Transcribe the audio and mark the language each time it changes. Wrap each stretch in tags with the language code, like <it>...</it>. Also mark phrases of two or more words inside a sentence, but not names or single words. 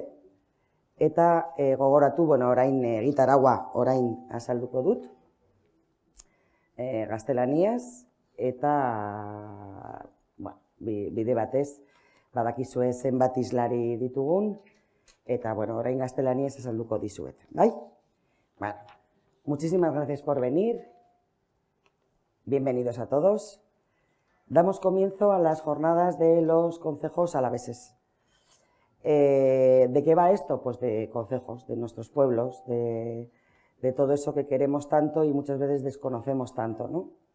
<eu>Eta gogoratu, orain gitaragua orain azalduko dut, gaztelaniaz, eta bide batez, badakizue zenbat islari ditugun, eta orain gaztelaniaz azalduko dizuet, bai?</eu> <es>Muchísimas gracias por venir. Bienvenidos a todos. Damos comienzo a las jornadas de los concejos alaveses. ¿De qué va esto? Pues de concejos, de nuestros pueblos, de todo eso que queremos tanto y muchas veces desconocemos tanto, ¿no?</es>